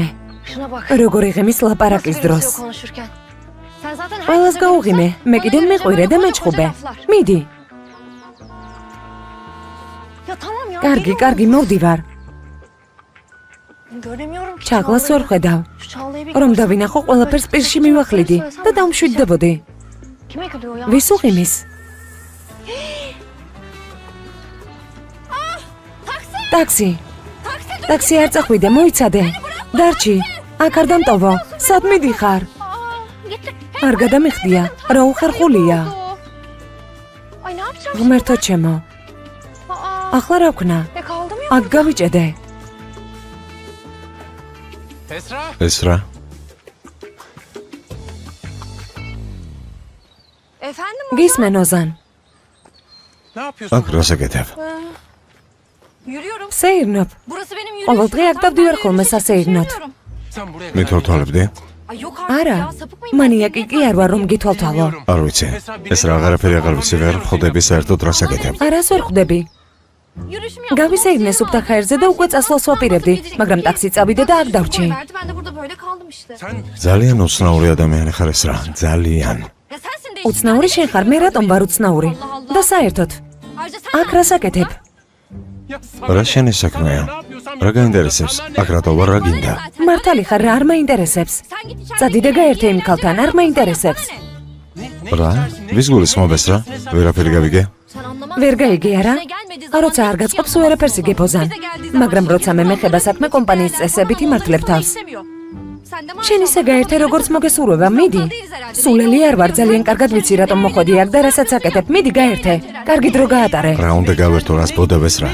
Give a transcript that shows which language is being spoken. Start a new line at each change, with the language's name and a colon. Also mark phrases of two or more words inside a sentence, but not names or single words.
Turkish: Şuna bak.
Georgian: როგორ იღემის ლაპარაკის
Turkish: Nasıl
Georgian: დროს.
Turkish: gülüyor konuşurken. Sen zaten
Georgian: ყველას
Turkish: herkese
Georgian: გაუღიმე,
Turkish: benziyorsun.
Georgian: მე კიდევ
Turkish: Bana
Georgian: მეყვირე და
Turkish: koca
Georgian: მეჩხუბე.
Turkish: laflar.
Georgian: მიდი.
Turkish: Ya tamam ya.
Georgian: კარგი,
Turkish: geliyorum.
Georgian: კარგი, მოვდივარ.
Turkish: Göremiyorum ki.
Georgian: ჩაღლას ვერ ხედავ.
Turkish: Şu Çağla'yı bir
Georgian: რომ
Turkish: görsem.
Georgian: დავინახო, ყველაფერს პირში მივახლიდი და დავმშვიდდებოდი.
Turkish: Kime gülüyor ya?
Georgian: ვის უღიმის? ტაქსი. ტაქსი არ წახვიდე, მოიცადე. დარჩი. აქ არ დამტოვო. სად მიდიხარ?
Turkish: Aa, gitti.
Georgian: არ გადამიხდია, რა უხერხულია.
Turkish: Ay ne yapacağım?
Georgian: ღმერთო ჩემო, Aa, ახლა რა ვქნა?
Turkish: kaldım ya.
Georgian: აქ გავიჭედე. ეს რა?
Turkish: Efendim
Georgian: გისმენ ოზან, აქ რას აკეთებ?
Turkish: yürüyorum.
Georgian: სეირნობ.
Turkish: Burası benim yürüyüş.
Georgian: ყოველ დღე აქ დავდივარ ხოლმე სასეირნოდ. მითვალთვალებდი?
Turkish: Ay yok artık
Georgian: არა,
Turkish: ya sapık mıyım?
Georgian: მანიაკი კი არ ვარ რომ გითვალთვალო. არ ვიცი. ეს რა აღარაფერი აღარ ვიცი, ვერ ხვდები საერთოდ რას აკეთებ. არას ვერ ხვდები.
Turkish: Yürüyüşümü yaptım.
Georgian: გავისეირნე სუფთა ხაერზე და უკვე წასვლას ვაპირებდი, მაგრამ ტაქსი წავიდე და აქ დავრჩი.
Turkish: Verdi, ben de burada böyle kaldım işte.
Georgian: ძალიან უცნაური ადამიანი ხარ ეს რა, ძალიან.
Turkish: Ya sensin de
Georgian: უცნაური შენ ხარ, მე რატომ ვარ უცნაური? და საერთოდ,
Turkish: Ayrıca sen
Georgian: აქ რას აკეთებ? რა შენი საქმეა? რა გაინტერესებს? აქ რატო ვარ, რა გინდა? მართალი ხარ, რა არ მაინტერესებს?
Turkish: sen git içeride.
Georgian: წადიდე გაერთე იმ ქალთან, არ მაინტერესებს. რა? ვის გულისხმობს რა? ვერაფერი გავიგე?
Turkish: Sen anlamazsın.
Georgian: ვერ გაიგე არა?
Turkish: İşine gelmediği
Georgian: როცა არ გაწყობს უერაფერს იგებ ოზან. მაგრამ როცა მე მეხება საქმე კომპანიის წესებით იმართლებ თავს. შენ ისე გაერთე როგორც მოგესურვება, მიდი. სულელი არ ვარ, ძალიან კარგად ვიცი რატომ მოხვედი აქ და რასაც აკეთებ, მიდი გაერთე. კარგი დრო გაატარე. რა უნდა გავერთო, რას ბოდებს რა?